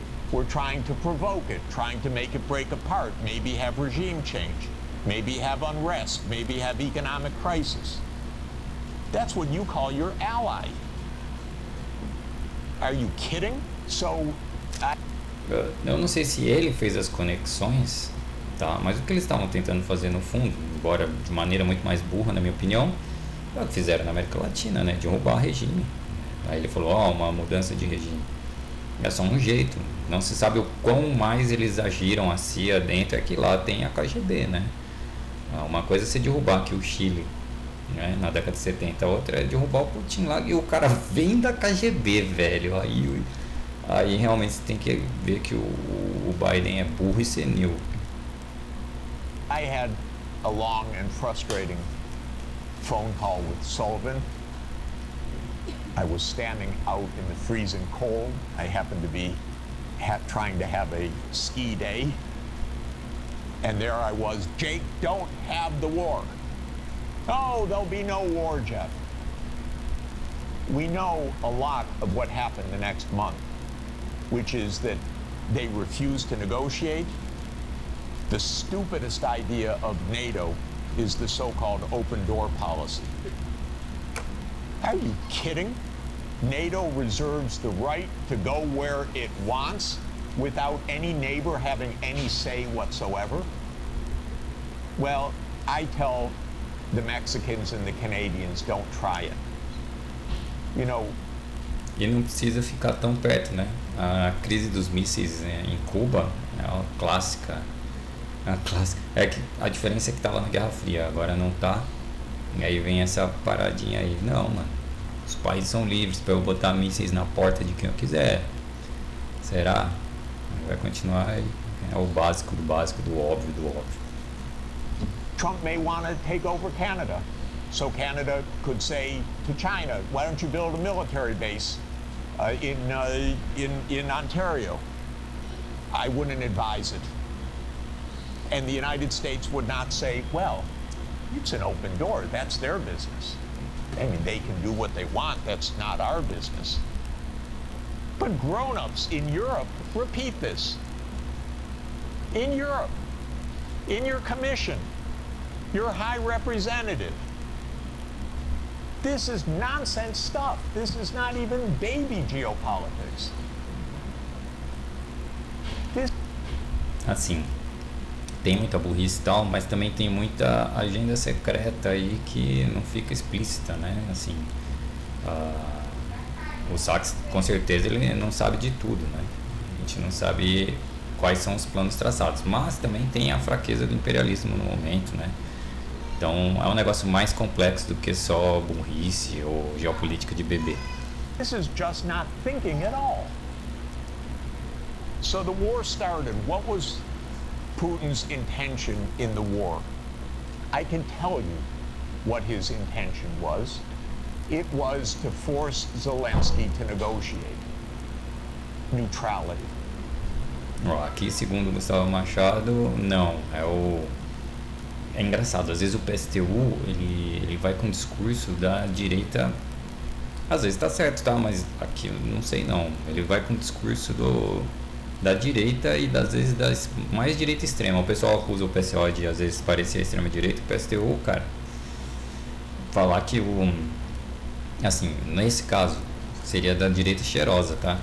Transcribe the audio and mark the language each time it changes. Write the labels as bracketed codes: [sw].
[en] We're trying to provoke it, trying to make it break apart, maybe have regime change, maybe have unrest, maybe have economic crisis. That's what you call your ally. Are you kidding? So, [pt] eu não sei se ele fez as conexões, tá? Mas o que eles estavam tentando fazer no fundo, embora de maneira muito mais burra, na minha opinião, é o que fizeram na América Latina, né? Derrubar regime. Aí ele falou, uma mudança de regime. É só um jeito. Não se sabe o quão mais eles agiram a CIA dentro, é que lá tem a KGB, né? Uma coisa é você derrubar aqui o Chile, né? Na década de 70, a outra é derrubar o Putin lá, e o cara vem da KGB, velho. Aí realmente você tem que ver que o Biden é burro e senil. [en] I had a long and frustrating phone call with Sullivan. I was standing out in the freezing cold. I happened to be trying to have a ski day. And there I was, Jake, don't have the war. Oh, there'll be no war, Jeff. We know a lot of what happened the next month, which is that they refused to negotiate. The stupidest idea of NATO is the so-called open door policy. Are you kidding? NATO reserves the right to go where it wants without any neighbor having any say whatsoever? Well, I tell the Mexicans and the Canadians, don't try it. You know, [pt] E não precisa ficar tão perto, né? A crise dos mísseis em Cuba é uma clássica. É que a diferença é que tava na Guerra Fria, agora não tá. E aí vem essa paradinha aí. Não, mano. Os países são livres para eu botar mísseis na porta de quem eu quiser. Será? Vai continuar aí. É o básico do básico, do óbvio do óbvio. [en] Trump may want to take over Canada. So Canada could say to China, why don't you build a military base in Ontario? I wouldn't advise it. And the United States would not say, well, it's an open door. That's their business. I mean, they can do what they want. That's not our business. But grown-ups in Europe repeat this. In Europe, in your commission, your high representative. This is nonsense stuff. This is not even baby geopolitics. [pt] Assim, tem muita burrice e tal, mas também tem muita agenda secreta aí que não fica explícita, né? Assim, o Sachs, com certeza, ele não sabe de tudo, né? A gente não sabe quais são os planos traçados, mas também tem a fraqueza do imperialismo no momento, né? Então é um negócio mais complexo do que só burrice ou geopolítica de bebê. [en] This is just not thinking at all. So the war started. What was Putin's intention in the war? I can tell you what his intention was. It was to force Zelensky to negotiate neutrality. [pt] Aqui, segundo Gustavo Machado, não. É engraçado, às vezes o PSTU ele vai com o discurso da direita, às vezes tá certo, tá? Mas aqui não sei não. Ele vai com o discurso da direita e às vezes da mais direita extrema. O pessoal acusa o PSO de às vezes parecer extrema direita. O PSTU, cara, falar que assim, nesse caso seria da direita cheirosa, tá?